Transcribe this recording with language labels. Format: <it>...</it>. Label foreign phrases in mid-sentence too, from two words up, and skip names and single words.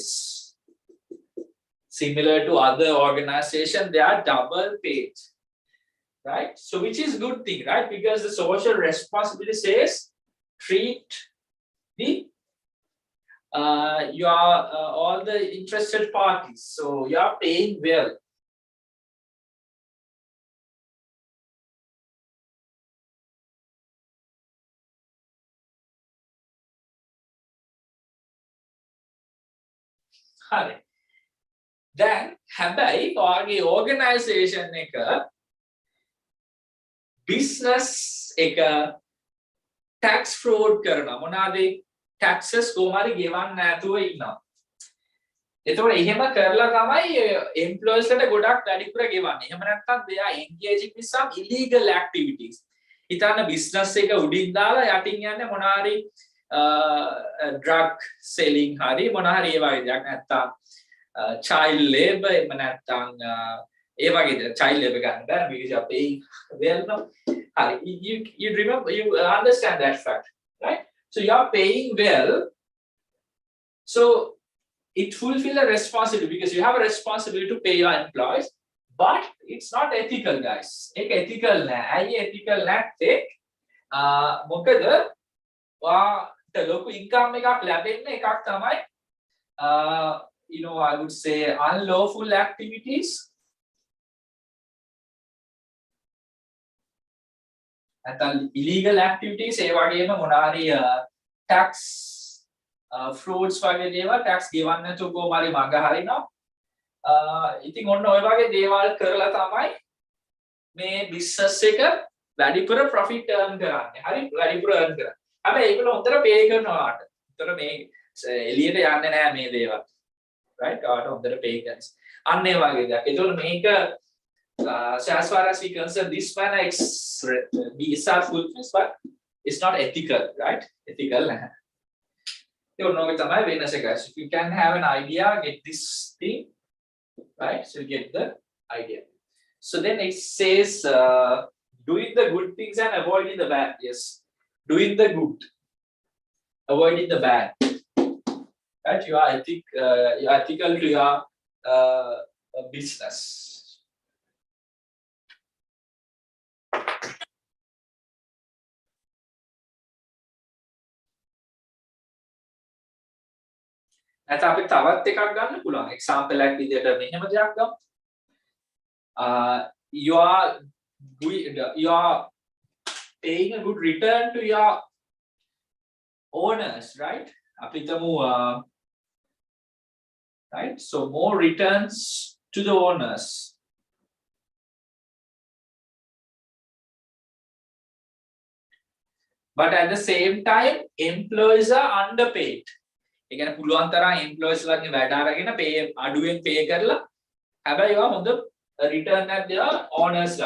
<en>Similar to other organizations, they are double paid, right? So which is good thing, right? Because the social responsibility says treat the all the interested parties. So you are paying well.</en> <si>හරි. දැන් හැබැයි ඔයාගේ organization එක business එක</si> <en>tax fraud</en> <si>කරනවා. මොනවාද? taxes කොහොමරි ගෙවන්න නැතුව ඉන්නවා. එතකොට එහෙම කරලා තමයි employees ලට ගොඩක් වැඩිපුර ගෙවන්නේ. එහෙම නැත්නම්</si> <en>they are engaging with some illegal activities.</en> <si>හිතන්න business එක උඩින් දාලා යටින් යන්නේ මොනවාරි</si> <en>drug selling</en> <si>hari මොනවාරි ඒ වගේ දෙයක් නැත්නම්</si> <en>child labor</en> <si>එහෙම නැත්නම් ඒ වගේ දෙයක්</si> <en>child labor</en> <si>ගන්න බෑ</si> <en>because you are paying well no hari you remember you understand that fact, right? So you are paying well, so it fulfill a responsibility because you have a responsibility to pay your employees, but it's not ethical, guys.</en> <si>ඒක ethical නෑ. ඇයි ethical නැත්තේ? මොකද ලොකු income එකක් ලැබෙන්නේ එකක් තමයි</si> <en>you know, I would say unlawful activities and illegal activities.</en> <si>ඒ වගේම මොනාරි</si> <en>tax frauds</en> <si>වගේ දේවල් tax ගෙවන්න නැතුව කොහොමරි මඟ හරිනවා. ඉතින් ඔන්න ඔය වගේ දේවල් කරලා තමයි මේ business එක වැඩිපුර</si> <en>profit earn</en> <si>කරන්නේ. හරි වැඩිපුර earn කරන්නේ. හැබැයි ඒගොල්ලෝ හොඳට pay කරනවාට. ඒතර මේ එළියට යන්නේ නැහැ මේ දේවල්. right? ඔයාලට හොඳට pay කරනවා. අන්න ඒ වගේ දෙයක්. ඒතකොට මේක</si> <en>so as far as we concern this manner these are fulfills but it's not ethical, right?</en> <si>Ethical නැහැ. ඒක නෝගේ තමයි වෙනස guys.</si> <en>If you can have an idea, get this thing, right? So you get the idea. So then it says doing the good things and avoiding the bad. Yes, doing the good, avoiding the bad. Right? You are ethical to your business.</en> <si>නැත්නම් අපි තවත් එකක් ගන්න පුළුවන්. example එකක් විදිහට මෙහෙම දෙයක් ගමු.</si> <en>You are paying a good return to your owners, right?</en> <si>අපි හිතමු right?</si> <en>So more returns to the owners. But at the same time, employees are underpaid.</en> <si>ඒ කියන්නේ පුළුවන් තරම් employees ලගේ වැඩ අරගෙන pay අඩුවෙන් pay කරලා හැබැයි ඒවා හොඳ return එකක් දෙනවා owners ලට.</si>